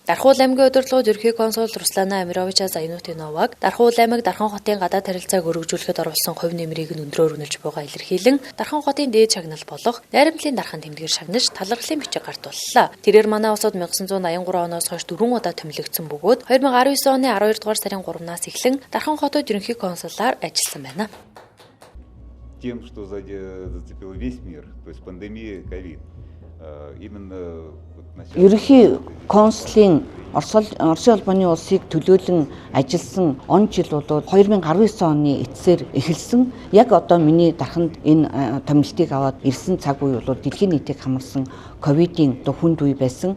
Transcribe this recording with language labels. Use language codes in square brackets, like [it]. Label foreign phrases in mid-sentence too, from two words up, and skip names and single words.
[mn] Дархан уул аймгийн удирдлагууд ерөнхий консул Руслана Амировича Зайнутдиноваг Дархан уул аймаг Дархан хотын гадаад харилцааг өргөжүүлэхэд оруулсан хувь нэмрийг нь өндрөөр үнэлж байгаа илэрхийлэн Дархан хотын дээд шагнал болох найрамдлын дархан тэмдгээр шагнаж талархлын бичиг гартууллаа. Тэрээр манай улсад 1983 оноос хойш 4 удаа томилогдсон бөгөөд 2019 оны 12 дугаар сарын 3-наас эхлэн Дархан хотод ерөнхий консулаар ажилласан байна. [ru] Тем, что зацепило весь мир, то есть пандемия ковид. Именно [mn] ерөнхий консулын Оросын холбооны улсыг төлөөлөн ажилласан он жил бол 2019 оны эцсээр эхэлсэн. Яг одоо миний дарханд энэ томилтыг аваад ирсэн цаг үе бол дэлхийн нийтийг хамарсан ковидын хүнд үе байсан.